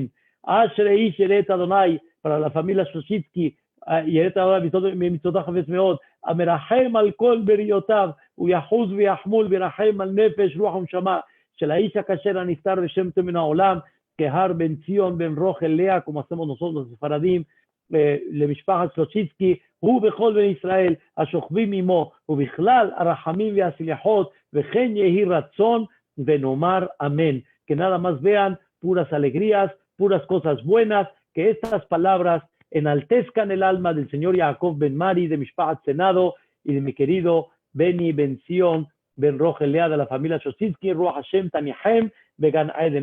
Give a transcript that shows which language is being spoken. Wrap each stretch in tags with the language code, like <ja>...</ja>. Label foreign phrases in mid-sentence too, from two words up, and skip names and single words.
<he>אשר האיש יראה את אדוני</he> <es>para la familia Shoshitsky</es> <he>יראה את אדוני ממצוותיו חפץ מאוד המרחם על כל בריאותיו הוא יחוז ויחמול וירחם על נפש רוח ונשמה של האיש הכשר הנפטר בשם טוב מן העולם כהר בן ציון בן רוחל לאה,</he> <es>como hacemos nosotros los</es> <he>ספרדים, למשפחת סלוצ'יצקי, הוא וכל בני ישראל השוכבים עמו ובכלל הרחמים והסליחות וכן יהי רצון ונאמר אמן.</he> <es>Que nada más vean puras alegrías, puras cosas buenas, que estas palabras enaltezcan el alma del señor Jacob Ben Mari, de Mishpahat Senado, y de mi querido Beni Ben Zion, Ben Rogelea, Lea, de la familia Shoshitsky,</es> <he>רוח השם תניחם, בגן עדן.</he>